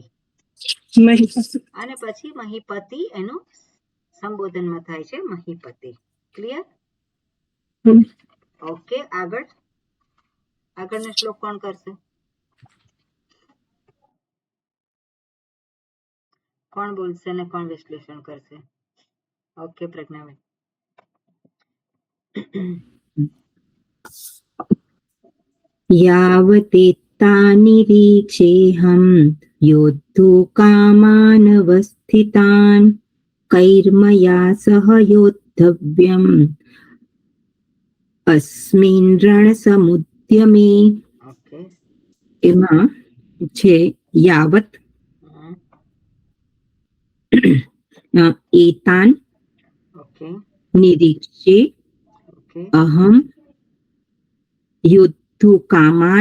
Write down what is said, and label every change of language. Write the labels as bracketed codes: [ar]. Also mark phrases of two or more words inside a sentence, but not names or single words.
[gu] અને પછી મહીપતિ એનું સંબોધનમાં થાય છે મહીપતિ. ક્લિયર? ઓકે, આગળનો શ્લોક કોણ કરશે? કોણ બોલશે ને કોણ વિશ્લેષણ કરશે? ઓકે, પ્રજ્ઞાબેન. [sa] यावतेत्तानिरीक्षेऽहं योद्धुं कामानवस्थितान् कैर्मया सह योद्धव्यम् अस्मिन् रणसमुद्यमे. [gu] ઓકે, એમાં છે [sa] યાવત એતાન [gu] ઓકે, નિરીક્ષે ઓકે, [sa] અહમ યોદ્ધુ કામાન